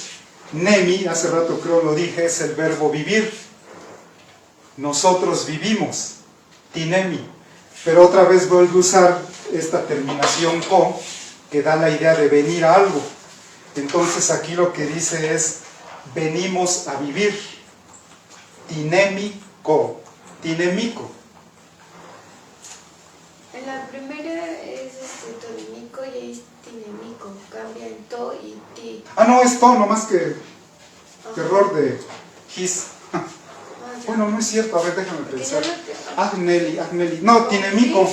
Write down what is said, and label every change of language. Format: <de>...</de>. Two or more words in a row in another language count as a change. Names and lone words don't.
<es>Nemi, hace rato creo lo dije, es el verbo vivir. Nosotros vivimos, tinemi. Pero otra vez vuelvo a usar esta terminación ko, que da la idea de venir a algo. Entonces aquí lo que dice es, venimos a vivir.</es> <nah>Tinemi ko, tinemico.</nah> <es>En la primera es tonemico y ahí es tinemico, cambia en to y ti. Ah, no, es to, nomás que terror de his. Bueno, no es cierto, a ver, déjame pensar.</es> <nah>Agneli. No, tinemico.</nah>